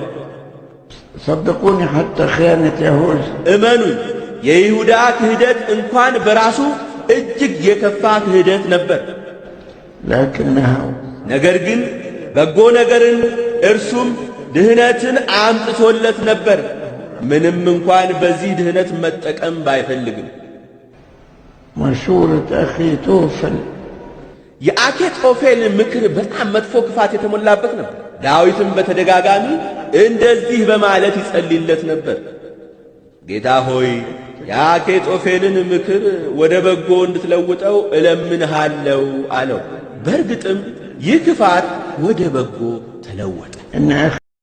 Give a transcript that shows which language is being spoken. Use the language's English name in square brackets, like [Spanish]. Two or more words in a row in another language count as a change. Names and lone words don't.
[Arabic] صدقوني حتى خيانة يهوذا [Amharic] እመኑኝ፣ የይሁዳ ክህደት እንኳን በራሱ እጅግ የከፋ ክህደት ነበር። [Arabic] لكنها [Amharic] ነገር ግን በጎ ነገርን እርሱም ድህነትን አምጥቶለት ነበር። ምንም እንኳን በዚህ ድህነት መጠቀም ባይፈልግም [Arabic] مشورة أخي توفل [Amharic] የአኬጦፌል ምክር በጣም መጥፎ ክፋት የተሞላበት ነበር። ዳዊትም በተደጋጋሚ እንደዚህ በማለት ይጸልይለት ነበር። ጌታ ሆይ የአኬጦፌልን ምክር ወደ በጎ እንድትለውጠው እለምንሃለው አለው። በእርግጥም ይህ ክፋት ወደ በጎ ተለወጠ። [Arabic] إن أخ